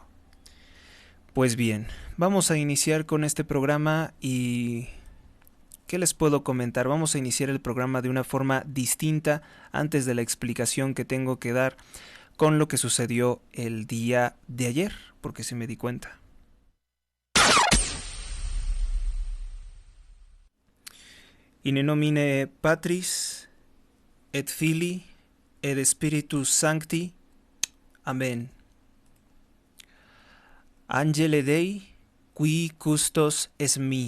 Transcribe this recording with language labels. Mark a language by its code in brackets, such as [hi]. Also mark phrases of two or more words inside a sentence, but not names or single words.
[es] Pues bien, vamos a iniciar con este programa y... ¿qué les puedo comentar? Vamos a iniciar el programa de una forma distinta antes de la explicación que tengo que dar con lo que sucedió el día de ayer, porque sí me di cuenta. [la] In nomine Patris et Filii et Spiritus Sancti. Amen. Angele Dei, qui custos es mi.